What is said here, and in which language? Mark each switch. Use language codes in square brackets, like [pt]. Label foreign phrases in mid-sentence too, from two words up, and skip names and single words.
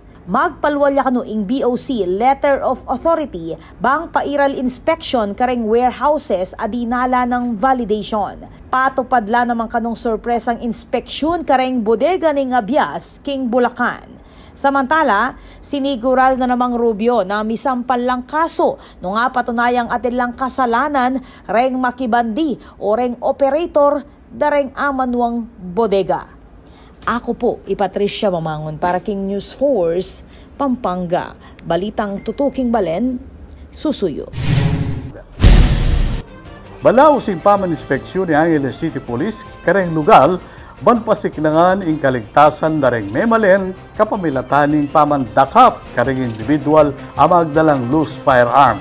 [pam] Magpalwalya kano ing BOC Letter of Authority bang pairal inspection kareng warehouses adinala ng validation. Patupadla naman kanong sorpresang inspeksyon kareng bodega ning abiyas king Bulacan. Samantala, sinigurado na namang Rubio na misampal lang kaso no nga patunayang atin lang kasalanan reng makibandi o reng operator dareng amanuang bodega. Ako po, Patricia Mamangon para King News Force, Pampanga. Balitang tutuking balen, susuyo. Balaw simpaman inspeksyon ni Angeles City Police kareng lugal ban pasiklangan ing kaligtasan dareng memalen kapamilataning pamandakap kareng individual amagdalang [en] loose firearms.